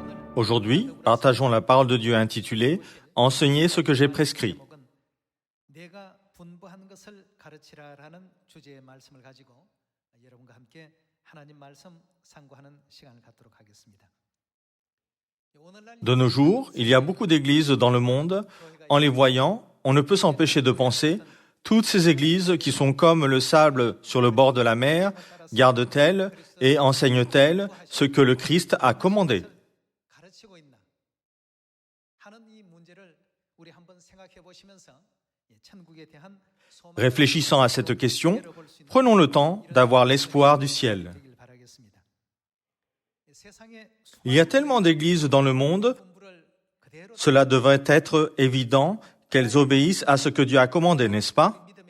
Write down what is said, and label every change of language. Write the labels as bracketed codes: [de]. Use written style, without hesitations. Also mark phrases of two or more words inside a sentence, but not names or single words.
[fr] Aujourd'hui, partageons la parole de Dieu intitulée « Enseigner ce que j'ai prescrit ». [ko] 내가 분부한 것을 가르치라라는 주제의 말씀을 가지고 여러분과 함께 하나님 말씀 상고하는 시간을 갖도록 하겠습니다. [fr] De nos jours, il y a beaucoup d'églises dans le monde. En les voyant, on ne peut s'empêcher de penser toutes ces églises qui sont comme le sable sur le bord de la mer, gardent-elles et enseignent-elles ce que le Christ a commandé? [ko] 가르치고 있나 하는 이 문제를 우리 한번 생각해 보시면서 천국에 대한 [fr] Réfléchissant à cette question, prenons le temps d'avoir l'espoir du ciel. Il y a tellement d'églises dans le monde, cela devrait être évident qu'elles obéissent à ce que Dieu a commandé, n'est-ce pas?